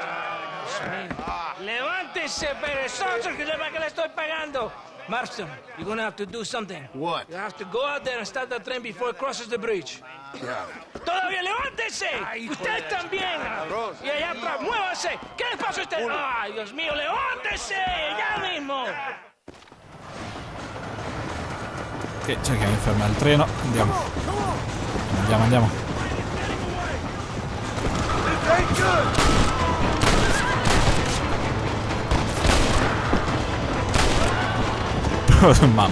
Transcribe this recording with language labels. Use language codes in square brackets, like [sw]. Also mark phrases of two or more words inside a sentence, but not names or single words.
[es] Levántese, perezoso, que sepa que le estoy pagando. [en] Marston, you're gonna have to do something. What? You have to go out there and start the train before it crosses the bridge. [es] ¡Todavía levántese! ¡Usted también! Y allá atrás, muévase. ¿Qué les pasa a usted? ¡Ay, Dios mío, levántese! ¡Ya mismo! [it] Ok, cerchiamo di fermare il treno. Andiamo. Andiamo. Mamma.